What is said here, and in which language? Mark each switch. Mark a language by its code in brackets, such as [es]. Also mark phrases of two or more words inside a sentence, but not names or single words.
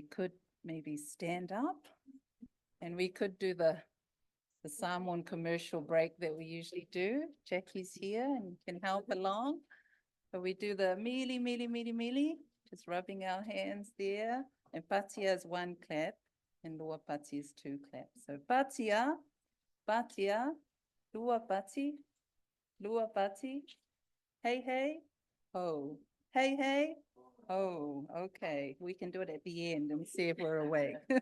[en] could maybe stand up and we could do the Samoan commercial break that we usually do. Jackie's here and can help along. So we do the [sm] mili, mili, mili, mili, [en] just rubbing our hands there. And patia is one clap and [sm] lua pati [en] is two claps. [sm] So patia, patia, lua pati, [en] hey, hey, ho, hey, hey, oh, okay. We can do it at the end and see if we're awake.